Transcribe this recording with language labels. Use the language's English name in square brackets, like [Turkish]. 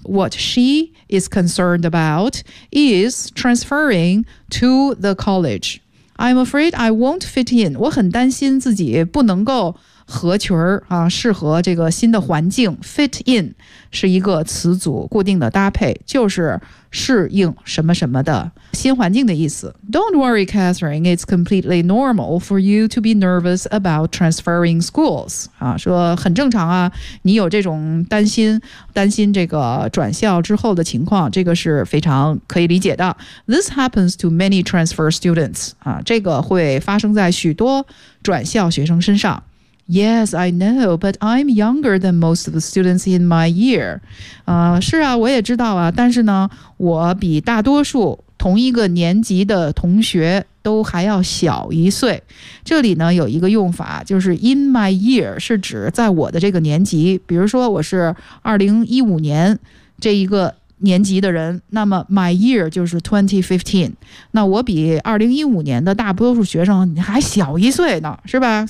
[English] What she is concerned about is transferring to the college. I'm afraid I won't fit in. [Chinese] 我很担心自己不能够合群儿啊，适合这个新的环境 ，fit in 是一个词组，固定的搭配，就是适应什么什么的新环境的意思。 [English] Don't worry, Catherine. It's completely normal for you to be nervous about transferring schools. [Chinese] 啊，说很正常啊，你有这种担心，担心这个转校之后的情况，这个是非常可以理解的。 [English] This happens to many transfer students. [Chinese] 啊，这个会发生在许多转校学生身上。 [English] Yes, I know, but I'm younger than most of the students in my year. [Chinese] 是啊，我也知道啊，但是呢，我比大多数同一个年级的同学都还要小一岁。这里呢，有一个用法，就是 in my year 是指在我的这个年级，比如说我是2015年这一个年级的人，那么 my year 就是 2015， 那我比2015年的大多数学生还小一岁呢，是吧？